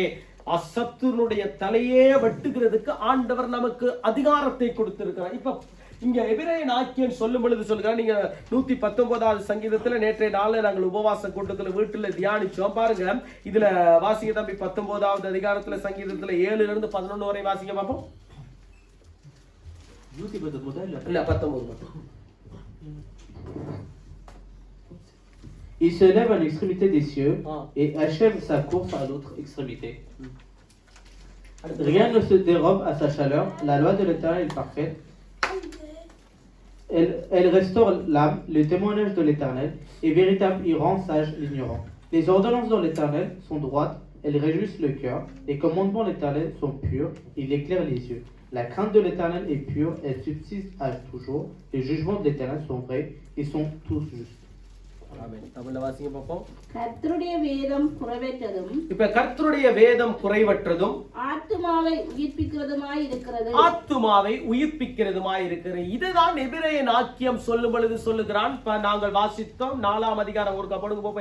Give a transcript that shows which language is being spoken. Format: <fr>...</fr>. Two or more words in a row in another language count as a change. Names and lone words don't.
<ta>அசத்துருடைய தலையே வெட்டுகிறதுக்கு ஆண்டவர் நமக்கு அதிகாரத்தை கொடுத்திருக்கிறார். இப்ப இங்க எபிரேயன் ஆக்கியன் சொல்லும் பொழுது சொல்கிறார், நீங்க 119வது சங்கீதத்துல நேற்றைய நாள்ல நாங்கள் உபவாச கூட்டத்துல வீட்டுல தியானிச்சோம். பாருங்க, இதுல வாசிக்க தம்பி 19வது அதிகாரத்துல சங்கீதத்துல 7ல இருந்து 11 வரை வாசிக்க பார்ப்போம். 19</ta> <fr>Il se lève à l'extrémité des cieux et achève sa course à l'autre extrémité. Rien ne se dérobe à sa chaleur. La loi de l'Éternel est parfaite. Elle restaure l'âme. Le témoignage de l'Éternel est véritable. Il rend sage l'ignorant. Les ordonnances de l'Éternel sont droites. Elles réjouissent le cœur. Les commandements de l'Éternel sont purs. Il éclaire les yeux. La crainte de l'Éternel est pure. Elle subsiste à toujours. Les jugements de l'Éternel sont vrais. Ils sont tous justes.</fr> <ta>கர்த்தருடைய வேதம் குறைவற்றதும், இப்ப கர்த்தருடைய வேதம் குறைவற்றதும், ஆத்துமாவை உயிர்ப்பிக்கிறதுமாய் இருக்கிறது. இதுதான் எபிரேயன் ஆக்கியம் சொல்லும் பொழுது சொல்லுகிறான். நாங்கள் வாசித்தோம் 4ஆம் அதிகாரம். ஒரு கப்படுங்க போப்ப.</ta>